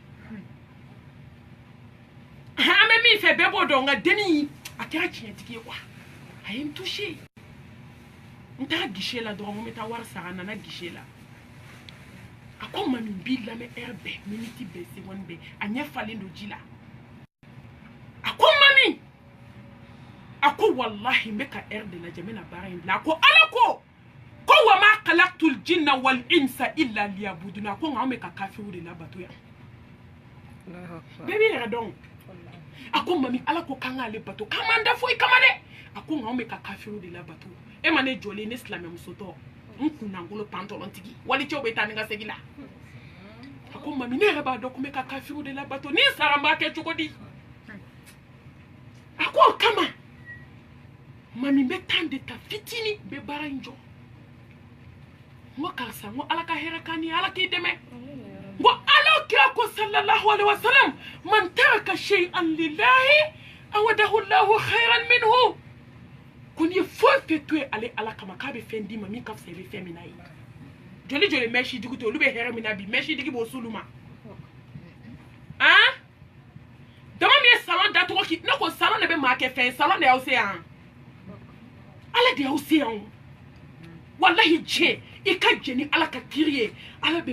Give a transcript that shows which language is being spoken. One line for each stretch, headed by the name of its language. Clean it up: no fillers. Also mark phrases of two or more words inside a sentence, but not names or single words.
Bambara: an bɛ min fɛ bɛɛ b'o dɔn nka denni a kɛra tiɲɛtigi ye quoi a ye n touché n taara guichet la dɔrɔn n bɛ taa wari sara a nana guichet la a ko mami n b'i lamɛn heure bɛɛ minute bɛɛ seconde bɛɛ a ɲɛ falen don ji la a ko mami a ko wallahi n bɛ ka heure de lajɛ n bɛ na baara in bila a ko ala ko
Arabic: وما خلقت الجن والإنس إلا ليعبدون
Bambara: a ko nka an bɛ ka kafiriw de labato yan bɛɛ b'i yɛrɛ dɔn a ko mami ala ko k'an k'ale bato k'an m'an da foyi kama dɛ a ko nka an bɛ ka kafiriw de labato e ma ne jɔlen ne silamɛmuso tɔ n kunnankolon pantalon tigi wali cɛw bɛ taa ni ka segin la a ko mami ne yɛrɛ b'a dɔn ko n bɛ ka kafiriw de labato ni sara n b'a kɛ cogo di a ko o kama mami n bɛ temps de ta fitinin n bɛ baara in jɔ n ko karisa n ko ala ka hɛrɛ k'an ye ala k'i dɛmɛ n ko ala kira ko
Arabic: صلى الله عليه وسلم من ترك شيئا لله عوضه الله خيرا منه
Bambara: ko n'i ye foyi fɛ to ye ale ala kama k'a bɛ fɛn d'i ma min ka fisa i bɛ fɛn min na ye joli joli mɛsi digi to olu bɛ hɛrɛ min na bi mɛsi digi b'o s'olu ma dama min ye salon datogo ki ne ko salon de bɛ maa kɛ fɛn salon de y'aw se yan ala de y'aw se yan wallahi diɲɛ i ka jeni ala ka kiri ye ala be